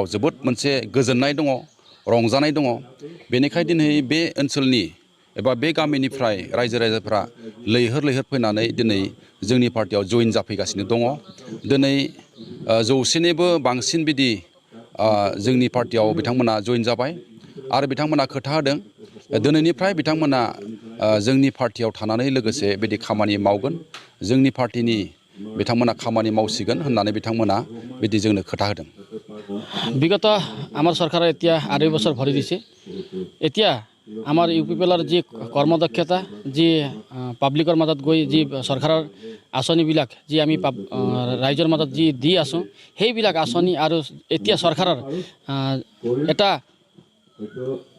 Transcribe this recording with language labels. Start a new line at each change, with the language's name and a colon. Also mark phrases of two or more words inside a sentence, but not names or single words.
Bodo: जोबोद मोनसे गोजोननाय दङ रंजानाय दङ बेनिखायनो दिनै बे ओनसोलनि एबा बे गामिनिफ्राय रायजो राजाफ्रा लैहोर लैहोर फैनानै दिनै जोंनि पार्टियाव जइन जाफैगासिनो दङ दिनै 100निबो बांसिन बिदि जोंनि पार्टियाव बिथांमोना जइन जाबाय आरो बिथांमोना खोथा होदों दिनैनिफ्राय बिथांमोना जोंनि पार्टियाव थानानै लोगोसे बिदि खामानि मावगोन जोंनि पार्टिनि बिथांमोना खामानि मावसिगोन होननानै बिथांमोना बिदि जोंनो खोथा होदों
Assamese: বিগত আমাৰ চৰকাৰে এতিয়া 2.5 বছৰ ভৰি দিছে এতিয়া আমাৰ UPPLৰ যি কৰ্মদক্ষতা যি পাব্লিকৰ মাজত গৈ যি চৰকাৰৰ আঁচনিবিলাক যি আমি ৰাইজৰ মাজত যি দি আছোঁ সেইবিলাক আঁচনি আৰু এতিয়া চৰকাৰৰ এটা